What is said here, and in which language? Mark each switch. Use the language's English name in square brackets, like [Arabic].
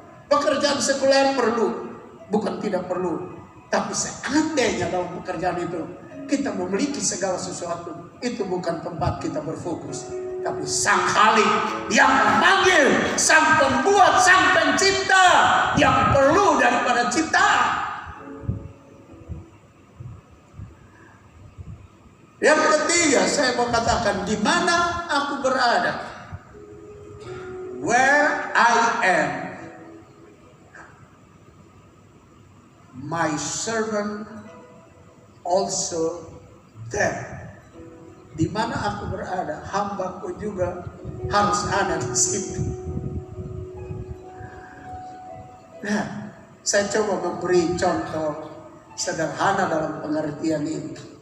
[Indonesian] Pekerjaan sekuler perlu, bukan tidak perlu, tapi seandainya dalam pekerjaan itu kita memiliki segala sesuatu, itu bukan tempat kita berfokus, tapi Sang Khalik yang memanggil, Sang Pembuat, Sang Pencipta yang perlu daripada ciptaan. Yang ketiga, saya mau katakan di mana aku berada. [English] Where I am, my servant also there. [Indonesian] Di mana aku berada, hambaku juga harus ada di situ. Nah, saya coba memberi contoh sederhana dalam pengertian ini.